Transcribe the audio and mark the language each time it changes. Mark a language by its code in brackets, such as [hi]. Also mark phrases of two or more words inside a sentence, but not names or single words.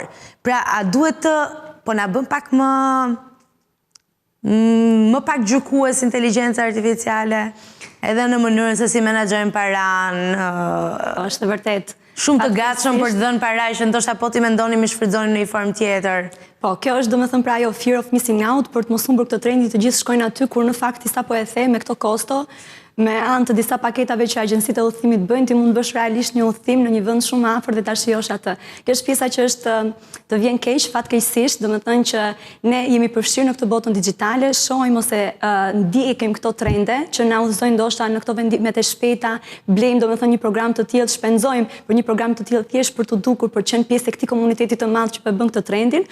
[sq] Pra, a duhet të, po na bën pak më pak gjykues inteligjenca artificiale, edhe në mënyrën se si menaxhojnë paran. Është vërtet. Shumë të gatshëm për të dhënë paraj që ndoshta po ti mendonim i shfrytëzonin në një formë tjetër. Po, kjo është domethënë pra ajo [en] fear of missing out, [sq] për të mos humbur këtë trendi të gjithë shkojnë aty, kur në fakt sa po e the me këto kosto, me anë të disa paketave që agjencitë e udhëtimit bëjnë, ti mund të bësh realisht një udhëtim në një vend shumë afër dhe ta shijosh atë. Kjo është pjesa që është të vjen keq, fatkeqësisht, domethënë që ne jemi përfshirë në këtë botën digjitale, shohim ose ndjekim këto trende që na udhëzojnë ndoshta në këto vendimet e shpejta, blejmë domethënë një program të tillë, shpenzojmë për një program të tillë thjesht për të dukur, për të qenë pjesë e këtij komuniteti të madh që po bën këtë trendin.